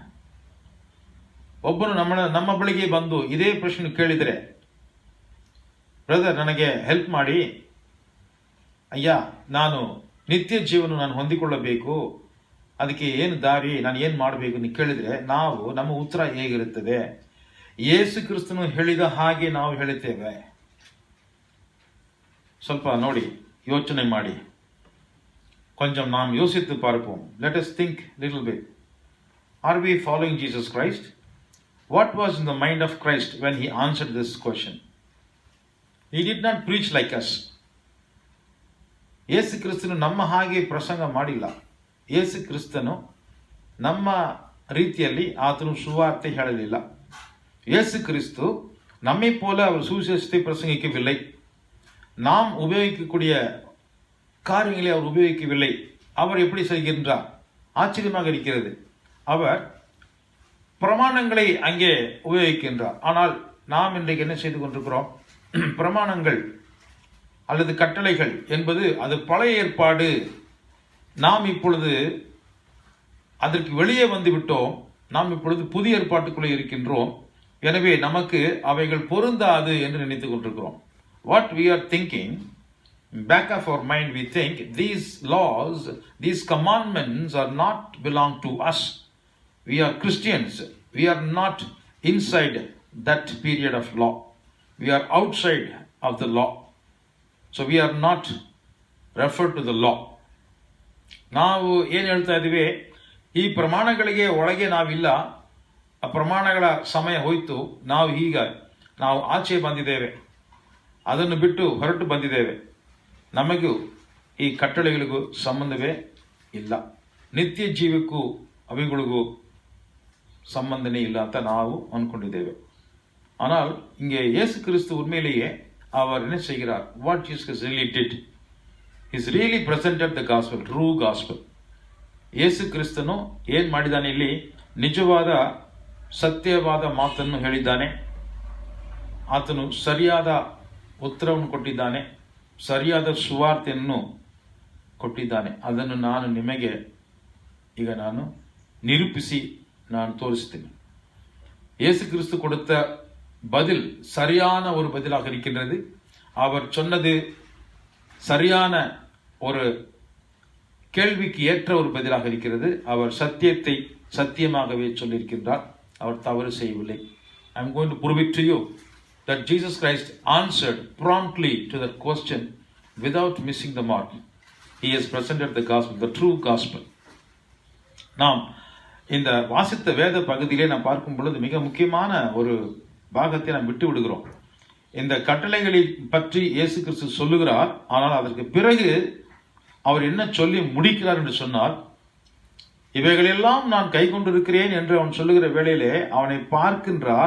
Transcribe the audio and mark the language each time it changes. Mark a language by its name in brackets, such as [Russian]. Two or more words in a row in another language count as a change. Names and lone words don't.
[Kannada] ಒಬ್ಬನು ನಮ್ಮ ಬಳಿಗೆ ಬಂದು ಇದೇ ಪ್ರಶ್ನೆ ಕೇಳಿದರೆ, ಬ್ರದರ್ ನನಗೆ ಹೆಲ್ಪ್ ಮಾಡಿ, ಅಯ್ಯ ನಾನು ನಿತ್ಯ ಜೀವನ ನಾನು ಹೊಂದಿಕೊಳ್ಳಬೇಕು, ಅದಕ್ಕೆ ಏನು ದಾರಿ, ನಾನು ಏನು ಮಾಡಬೇಕು ಅಂತ ಕೇಳಿದರೆ ನಮ್ಮ ಉತ್ತರ ಹೇಗಿರುತ್ತದೆ? ಯೇಸು ಕ್ರಿಸ್ತನು ಹೇಳಿದ ಹಾಗೆ ನಾವು ಹೇಳುತ್ತೇವೆ? ಸ್ವಲ್ಪ ನೋಡಿ, ಯೋಚನೆ ಮಾಡಿ, [Tamil] கொஞ்சம் நாம் யோசித்து பார்ப்போம். [English] Let us think little bit. Are we following Jesus Christ? What was in the mind of Christ when he answered this question? He did not preach like us. [Kannada] ಯೇಸು ಕ್ರಿಸ್ತನು ನಮ್ಮ ಹಾಗೆ ಪ್ರಸಂಗ ಮಾಡಿಲ್ಲ. ಯೇಸು ಕ್ರಿಸ್ತನು ನಮ್ಮ ರೀತಿಯಲ್ಲಿ ಆತನು ಸುವಾರ್ತೆ ಹೇಳಲಿಲ್ಲ. [Tamil] இயேசு கிறிஸ்து நம்மை போல அவர் சுவிசேஷத்தை பிரசங்கிக்கவில்லை. நாம் உபயோகிக்கக்கூடிய காரியங்களை அவர் உபயோகிக்கவில்லை. அவர் எப்படி செய்கின்றார்? ஆச்சரியமாக இருக்கிறது. அவர் பிரமாணங்களை அங்கே உபயோகிக்கின்றார். ஆனால் நாம் இன்றைக்கு என்ன செய்து கொண்டிருக்கிறோம்? பிரமாணங்கள் அல்லது கட்டளைகள் என்பது அது பழைய ஏற்பாடு. நாம் இப்பொழுது அதற்கு வெளியே வந்து விட்டோம். நாம் இப்பொழுது புதிய ஏற்பாட்டுக்குள்ளே இருக்கின்றோம். எனவே நமக்கு அவைகள் பொருந்தாது என்று நினைத்துக் கொண்டிருக்கிறோம். [English] What we are thinking, back of our mind we think these laws, these commandments are not belong to us. We are Christians. We are not inside that period of law. We are outside of the law. So we are not referred to the law. [Kannada] ನಾವು ಏನು ಹೇಳ್ತಾ ಇದ್ದೀವಿ? ಈ ಪ್ರಮಾಣಗಳಿಗೆ ಒಳಗೆ ನಾವಿಲ್ಲ. ಆ ಪ್ರಮಾಣಗಳ ಸಮಯ ಹೋಯಿತು, ನಾವು ಆಚೆ ಬಂದಿದ್ದೇವೆ, ಅದನ್ನು ಬಿಟ್ಟು ಹೊರಟು ಬಂದಿದ್ದೇವೆ, ನಮಗೂ ಈ ಕಟ್ಟಳೆಗಳಿಗೂ ಸಂಬಂಧವೇ ಇಲ್ಲ, ನಿತ್ಯ ಜೀವಕ್ಕೂ ಅವುಗಳಿಗೂ ಸಂಬಂಧನೇ ಇಲ್ಲ ಅಂತ ನಾವು ಅಂದ್ಕೊಂಡಿದ್ದೇವೆ. [Tamil] ஆனால் இங்கே இயேசு கிறிஸ்து உண்மையிலேயே அவர் என்ன செய்கிறார்? [English] What Jesus really did, He's really presented the gospel, true gospel. [Kannada] ಯೇಸು ಕ್ರಿಸ್ತನು ಏನ್ ಮಾಡಿದಾನೆ? ಇಲ್ಲಿ ನಿಜವಾದ ಸತ್ಯವಾದ ಮಾತನ್ನು ಹೇಳಿದ್ದಾನೆ. ಆತನು ಸರಿಯಾದ ಉತ್ತರವನ್ನು ಕೊಟ್ಟಿದ್ದಾನೆ, ಸರಿಯಾದ ಸುವಾರ್ತೆಯನ್ನು ಕೊಟ್ಟಿದ್ದಾನೆ. ಅದನ್ನು ನಿಮಗೆ ಈಗ ನಿರೂಪಿಸಿ தோரிஸ்தேன். [Tamil] இயேசு கிறிஸ்து கொடுத்த பதில் சரியான ஒரு பதிலாக இருக்கின்றது. அவர் சொன்னது சரியான ஒரு கேள்விக்கு ஏற்ற ஒரு பதிலாக இருக்கிறது. அவர் சத்தியத்தை சத்தியமாகவே சொல்லியிருக்கின்றார். அவர் தவறு செய்யவில்லை. [English] I am going to prove it to you that Jesus Christ answered promptly to that question without missing the mark. He has presented the gospel, the true gospel. [Tamil] நாம் இந்த வாசித்த வேத பகுதியிலே நாம் பார்க்கும் பொழுது மிக முக்கியமான ஒரு பாகத்தை நாம் விட்டு விடுகிறோம். இந்த கட்டளைகளை பற்றி இயேசு கிறிஸ்து சொல்லுகிறார். ஆனால் அதற்கு பிறகு அவர் என்ன சொல்லி முடிக்கிறார் என்று சொன்னால், இவைகளெல்லாம் நான் கை கொண்டிருக்கிறேன் என்று அவன் சொல்லுகிற வேளையிலே அவனை பார்க்கின்றார்.